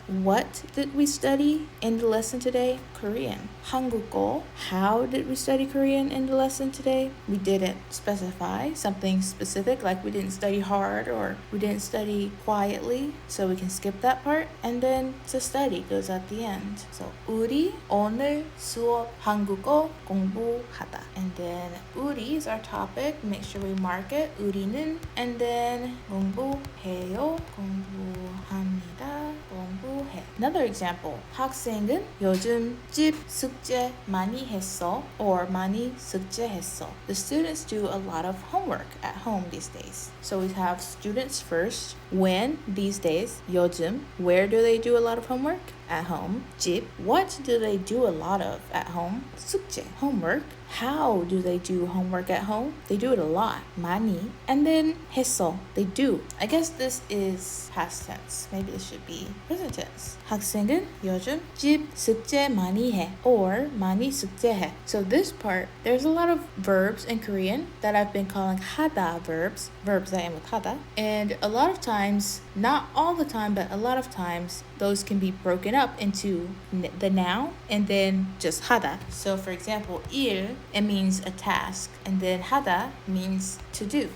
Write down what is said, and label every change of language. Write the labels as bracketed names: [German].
[English] What did we study in the lesson today? Korean. 한국어. How did we study Korean in the lesson today? We didn't specify something specific, like we didn't study hard or we didn't study quietly, so we can skip that part. And then to study goes at the end. [Korean] So 우리 오늘 수업 한국어 공부하다. [English] And then 우리 is our topic. Make sure we mark it. 우리는. And then 공부해요. [Korean] 공부합니다. 공부해. Another example. 학생은 요즘 집 숙제 많이 했어, or 많이 숙제했어. [English] The students do a lot of homework at home these days. So we have students first. When these days, 요즘. Where do they do a lot of homework? At home. 집. What do they do a lot of at home? 숙제. Homework. How do they do homework at home? They do it a lot. 많이. And then 했어. They do. I guess this is past tense. Maybe this should be present tense. [Korean] 학생은 요즘 집 숙제 많이 해, or 많이 숙제해. [English] So this part, there's a lot of verbs in Korean that I've been calling 하다 verbs that end with 하다. And a lot of times, not all the time, but a lot of times, those can be broken up into the noun and then just 하다. So for example, 일, it means a task, and then 하다 means to do.